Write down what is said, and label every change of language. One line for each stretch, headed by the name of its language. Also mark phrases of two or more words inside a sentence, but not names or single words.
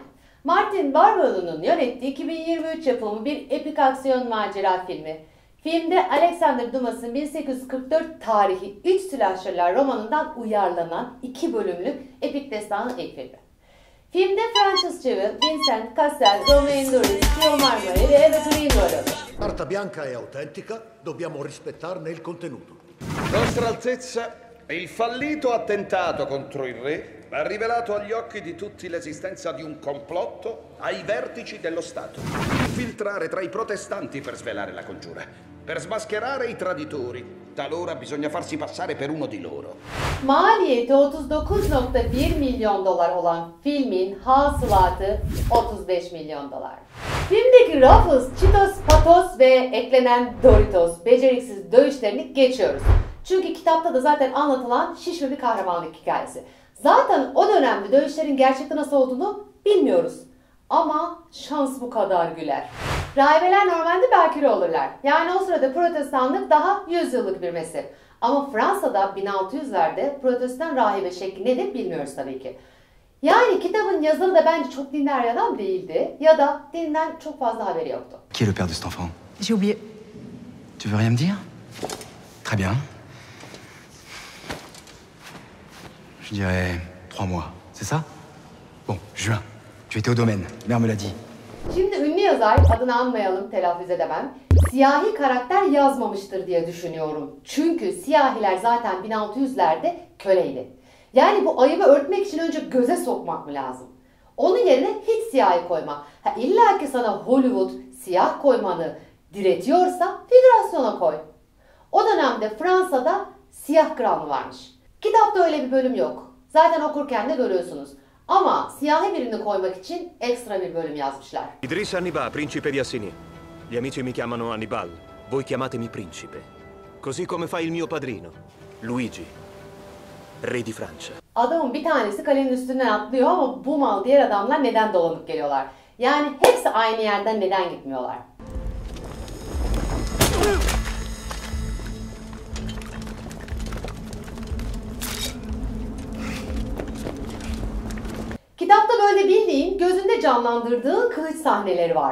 Turkish: Martin Barberou'nun yönettiği 2023 yapımı bir epik aksiyon macera filmi. Filmde Alexander Dumas'ın 1844 tarihi 3 Silahşörler romanından uyarlanan 2 bölümlük epik destanın ilk filmi. Filmde Francis Civil, Vincent Cassel, Romain Duris, Pio Marmari ve Eva Green rol alır.
Italian: Carta bianca è autentica, dobbiamo rispettarne il contenuto. Vostra Altezza, il fallito attentato contro il re ha rivelato agli occhi di tutti l'esistenza di un complotto ai vertici dello Stato. Infiltrare tra i protestanti per svelare la congiura, per smascherare i traditori. Talora bisogna farsi passare per uno di loro.
Turkish: Maliyeti 39.1 milyon dolar olan filmin hasılatı 35 milyon dolar. Filmdeki Ruffles, Cheetos, Patos ve eklenen Doritos beceriksiz dövüşlerini geçiyoruz. Çünkü kitapta da zaten anlatılan şişme bir kahramanlık hikayesi. Zaten o dönemde dövüşlerin gerçekten nasıl olduğunu bilmiyoruz. Ama şans bu kadar güler. Rahibeler normalde bakire olurlar. Yani o sırada protestanlık daha 100 yıllık bir mezhep. Ama Fransa'da 1600'lerde protestan rahibe şekli nedir bilmiyoruz tabii ki. Yani kitabın yazarı da bence çok dindar bir adam değildi ya da dinden çok fazla haberi yoktu.
French: Qui est le père de cet enfant? J'ai oublié. Tu veux rien me dire? Très bien. Je dirais 3 mois, c'est ça? Bon, juin. Tu étais au domaine, mère me l'a dit.
Turkish: Şimdi ünlü yazar, adını anmayalım, telaffuz edemem, siyahi karakter yazmamıştır diye düşünüyorum. Çünkü siyahiler zaten 1600'lerde köleydi. Yani bu ayıbı örtmek için önce göze sokmak mı lazım? Onun yerine hiç siyahi koyma. İlla ki sana Hollywood siyah koymanı diretiyorsa figürasyona koy. O dönemde Fransa'da siyah kral varmış. Kitapta öyle bir bölüm yok. Zaten okurken de görüyorsunuz. Ama siyahi birini koymak için ekstra bir bölüm yazmışlar.
Italian: Idris Annibal, principe di Assini. Gli amici mi chiamano Annibal, voi chiamatemi principe. Così come fa il mio padrino, Luigi, re di Francia.
Turkish: Adamın bir tanesi kalenin üstünden atlıyor ama bu mal diğer adamlar neden dolanıp geliyorlar? Yani hepsi aynı yerden neden gitmiyorlar? Kitapta böyle bildiğin, gözünde canlandırdığın kılıç sahneleri var.